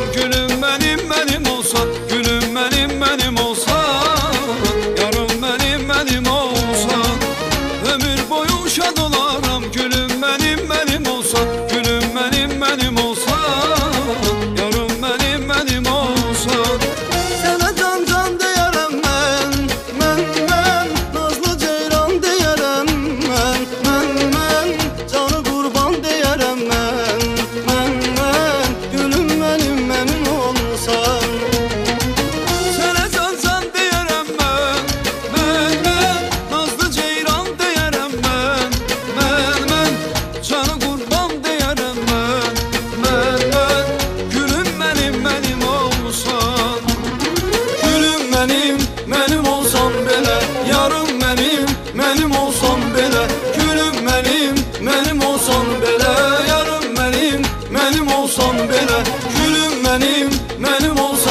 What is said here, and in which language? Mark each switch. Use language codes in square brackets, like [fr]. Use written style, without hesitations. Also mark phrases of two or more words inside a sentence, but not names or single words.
[tr] Gülüm benim olsan, gülüm benim olsan, yarım benim olsan. [az] Ömür boyu şad olaram. [tr] Gülüm benim olsan, gülüm benim olsan, yarım benim olsan. [az] Sənə can deyərəm mən, nazlı ceyran deyərəm mən, canı qurban deyərəm mən, [tr] gülüm benim olsan. [az] Sənə can deyərəm mən, nazlı ceyran deyərəm mən, canı qurban deyərəm mən, [tr] gülüm benim olsan. Gülüm benim olsan belə, yarım benim olsan belə. Gülüm benim olsan belə, yarım benim olsan belə. Gülüm benim olsan